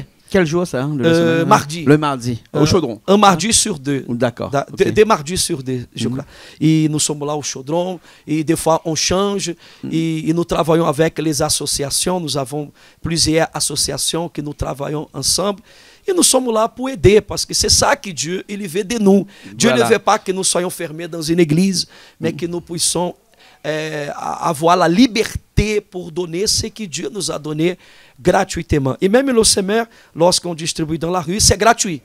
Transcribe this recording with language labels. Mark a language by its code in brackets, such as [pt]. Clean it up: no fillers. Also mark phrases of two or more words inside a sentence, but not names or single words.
[fr] Quel jour ça? Mardi. Le mardi, au chaudron. Un mardi sur 2. D'accord. Des mardis sur 2, je crois. Et nous sommes là au chaudron, et des fois on change, et nous travaillons avec les associations. Nous avons plusieurs associations que nous travaillons ensemble. [pt] E nós somos lá [fr] pour aider, parce que c'est ça que Dieu il veut de nous. Dieu ne veut pas que nous soyons fermés dans une église, mais que nous puissions avoir la liberté pour donner ce que Dieu nous a donné gratuitement. Et même le semer, lorsqu'on distribue dans la rue, c'est gratuit.